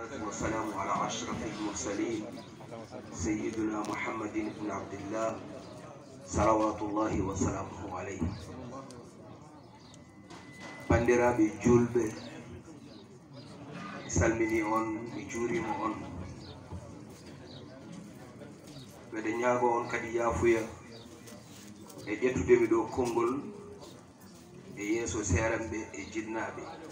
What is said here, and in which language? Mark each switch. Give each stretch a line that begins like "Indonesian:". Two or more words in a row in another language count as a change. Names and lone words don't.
Arabic: والسلام على أشرف المرسلين سيدنا محمد بن عبد الله صلوات الله وسلامه عليه.
Fula: bandiraɓe julɓe salmini on mi juurima on mbeɗe ñaago on kadi yaafuya e ƴettudemi ɗo konngol e yeeso seeranɓe e jinnaɓe